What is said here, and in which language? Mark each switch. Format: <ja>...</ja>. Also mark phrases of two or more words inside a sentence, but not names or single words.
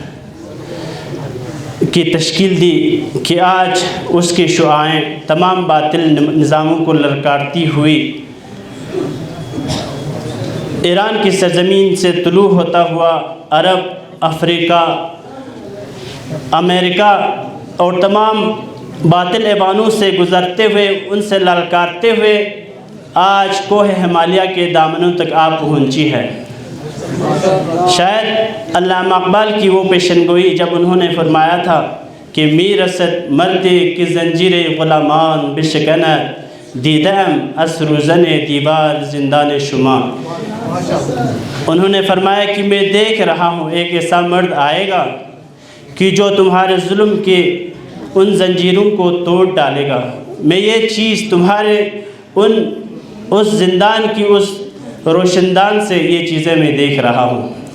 <ur>کی تشکیل دی کہ آج اس کی شعاعیں تمام باطل نظاموں کو للکارتی ہوئی ایران کی سرزمین سے طلوع ہوتا ہوا عرب، افریقہ، امریکہ اور تمام باطل ایوانوں سے گزرتے ہوئے، ان سے للکارتے ہوئے آج کوہ ہمالیہ کے دامنوں تک آپ پہنچی ہے. شاید علامہ اقبال کی وہ پیشن گوئی جب انہوں نے فرمایا تھا کہ</ur> <fa>می رسد مردی کی زنجیر غلامان بشکند، دیدم از روزن دیوار زندان شما.</fa> <ur>انہوں نے فرمایا کہ میں دیکھ رہا ہوں ایک ایسا مرد آئے گا کہ جو تمہارے ظلم کے ان زنجیروں کو توڑ ڈالے گا۔ میں یہ چیز تمہارے اس زندان کی اس روشندان سے یہ چیزیں میں دیکھ رہا ہوں۔</ur>